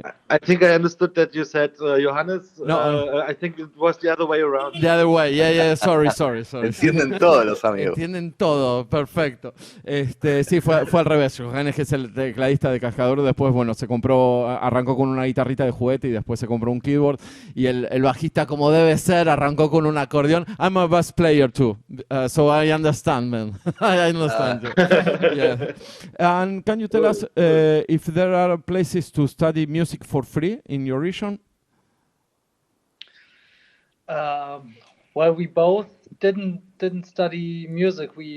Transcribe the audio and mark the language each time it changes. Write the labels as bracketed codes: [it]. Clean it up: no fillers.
[en] I think I understood that you said Johannes. No, I think it was the other way around. The other way, yeah. Sorry. [es] Entienden todo los amigos. Entienden todo, perfecto. Sí, fue al revés. Johannes, que es el tecladista de KASKADEUR, después, bueno, arrancó con una guitarrita de juguete y después se compró un keyboard. Y el bajista, como debe ser, arrancó con un acordeón. [en] I'm a bass player too, so I understand, man. I understand you. Yeah. And can you tell us if there are places to study music for free in your region? Well, we both didn't study music.